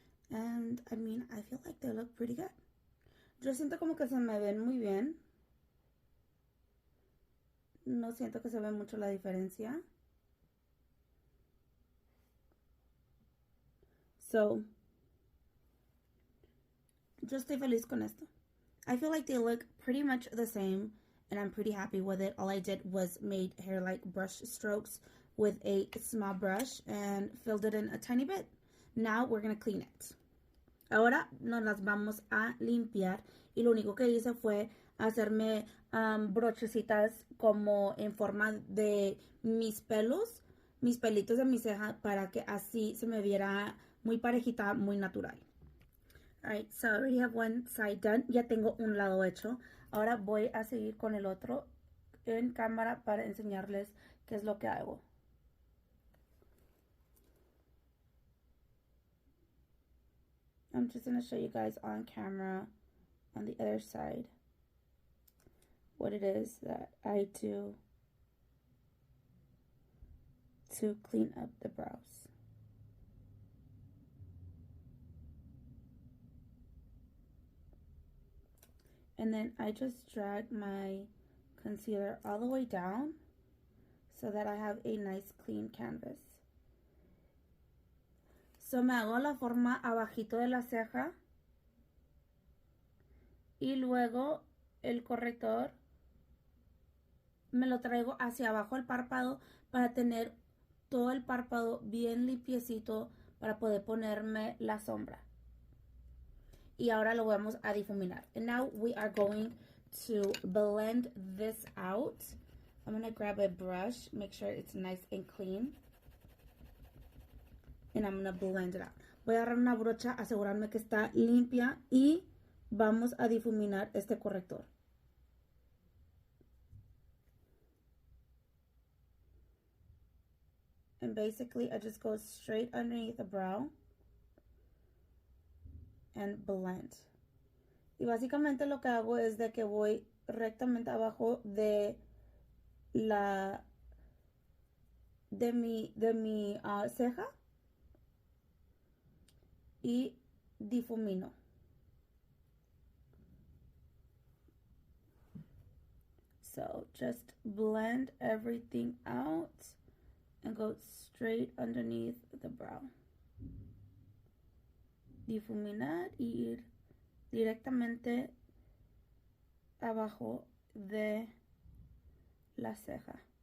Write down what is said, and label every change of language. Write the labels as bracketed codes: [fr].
[en] And I mean, I feel like they look pretty good. [es] Yo siento como que se me ven muy bien. No siento que se ve mucho la diferencia. So, yo estoy feliz con esto. [en] I feel like they look pretty much the same and I'm pretty happy with it. All I did was made hair like brush strokes with a small brush and filled it in a tiny bit. Now we're going to clean it. [es] Ahora nos las vamos a limpiar y lo único que hice fue hacerme brochecitas como en forma de mis pelos, mis pelitos de mi ceja para que así se me viera muy parejita, muy natural. [en] Alright, so I already have one side done. [es] Ya tengo un lado hecho. Ahora voy a seguir con el otro en cámara para enseñarles qué es lo que hago. [en] I'm just going to show you guys on camera on the other side what it is that I do to clean up the brows. And then I just drag my concealer all the way down so that I have a nice clean canvas. [es] So me hago la forma abajito de la ceja y luego el corrector me lo traigo hacia abajo el párpado para tener todo el párpado bien limpiecito para poder ponerme la sombra. Y ahora lo vamos a difuminar. [en] And now we are going to blend this out. I'm going to grab a brush, make sure it's nice and clean. And I'm going to blend it out. [es] Voy a agarrar una brocha, asegurarme que está limpia y vamos a difuminar este corrector. [en] And basically I just go straight underneath the brow and blend. [es] Y básicamente lo que hago es de que voy rectamente abajo de la mi ceja y difumino. [en] So just blend everything out and go straight underneath the brow. [es] Difuminar y ir directamente abajo de la ceja.